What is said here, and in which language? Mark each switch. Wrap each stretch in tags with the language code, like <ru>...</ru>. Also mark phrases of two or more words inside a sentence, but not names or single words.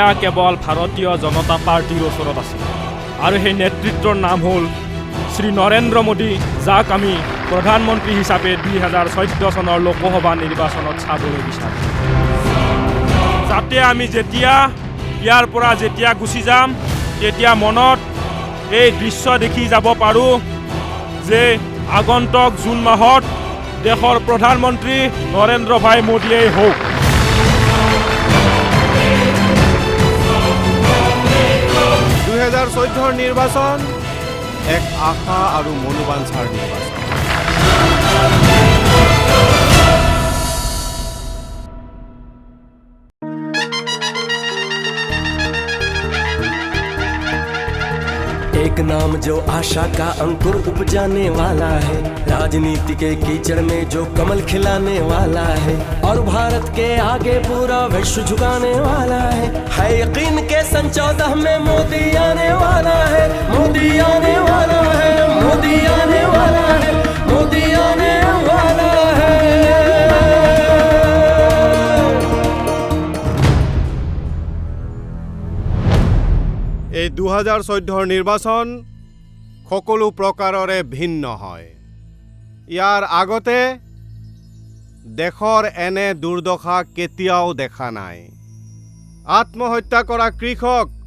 <as>কেৱল ভাৰতীয় জনতা পাৰ্টিৰ ওচৰত আছে আৰু সেই নেতৃত্বৰ নাম হ'ল শ্ৰী নৰেন্দ্ৰ মোদী যাক আমি প্ৰধানমন্ত্ৰী হিচাপে 2014 চনৰ লোকসভা নিৰ্বাচনত চাবলৈ বিচাৰোঁ যাতে আমি যেতিয়া ইয়াৰ পৰা যেতিয়া গুচি যাম তেতিয়া মনত এই দৃশ্য দেখি যাব পাৰোঁ যে আগন্তুক জুন মাহত দেশৰ প্ৰধানমন্ত্ৰী নৰেন্দ্ৰ ভাই মোদীয়েই হওক 2014 নিৰ্বাচন এক আশা আৰু মনোবাঞ্ছাৰ নিৰ্বাচন</as> <hi>एक नाम जो आशा का अंकुर उपजाने वाला है राजनीति के कीचड़ में जो कमल खिलाने वाला है और भारत के आगे पूरा विश्व झुकाने वाला है यकीन के सन 14 में मोदी आने वाला है मोदी आने वाला है मोदी आने वाला है मोदी आने वाला है</hi> <as>এই 2014 নিৰ্বাচন সকলো প্ৰকাৰৰে ভিন্ন হয় ইয়াৰ আগতে দেশৰ এনে দুৰ্দশা কেতিয়াও দেখা নাই আত্মহত্যা কৰা কৃষক</as>